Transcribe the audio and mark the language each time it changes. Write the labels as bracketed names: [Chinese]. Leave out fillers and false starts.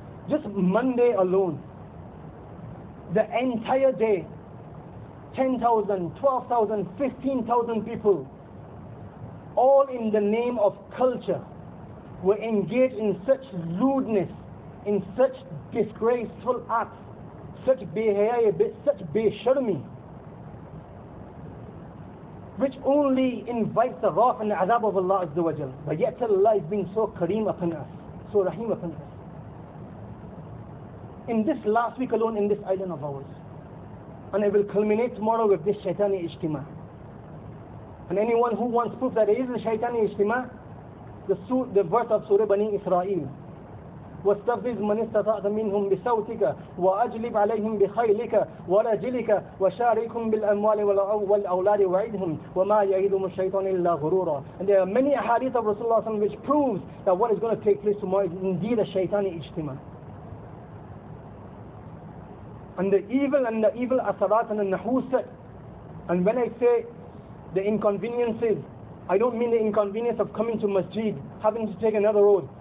[English] Just Monday alone, the entire day, 10,000, 12,000, 15,000 people, all in the name of culture, were engaged in such lewdness, in such disgraceful acts, such behaya, such besharmi, which only invites the wrath and the azab of Allah Azza wa Jal. But yet Allah is being so kareem upon us, so rahim upon us. In this last week alone, in this island of ours, and it will culminate tomorrow with this shaitani ijtima. And anyone who wants proof that there is a shaitani ijtima, the verse of Surah Bani Israel, [Arabic] واستفزز من استطعت منهم بصوتك وأجلب عليهم بخيلك ورجلك وشاركهم بالأموال والأولاد وعدهم وما يعيدهم الشيطان إلا غرورا. [English] And there are many ahadith of Rasulullah which proves that what is going to take place tomorrow is indeed a shaitani ijtima. And the evil asarat and the nahusat, and when I say the inconveniences I don't mean the inconvenience of coming to masjid, having to take another road.